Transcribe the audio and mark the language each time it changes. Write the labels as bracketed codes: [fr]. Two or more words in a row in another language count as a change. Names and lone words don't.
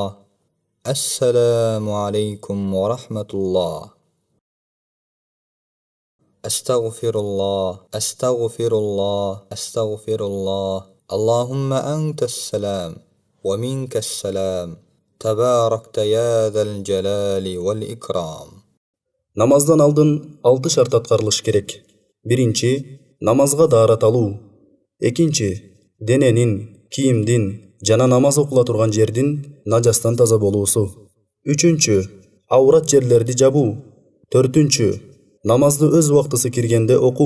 [ar] السلام عليكم ورحمة الله. أستغفر الله أستغفر الله أستغفر الله. اللهم أنت السلام ومنك السلام تباركت يا ذا الجلال والإكرام. [ky] Намаздан алдын 6 шарт аткарылыш керек. Биринчи, намазга даарат алуу. Экинчи, дененин, кийимдин жана намаз окула турган жердин нажастан таза болуусу. Үчүнчү, аврат жерлерди жабуу. Төртүнчү, намазды өз убактысы киргенде окуу.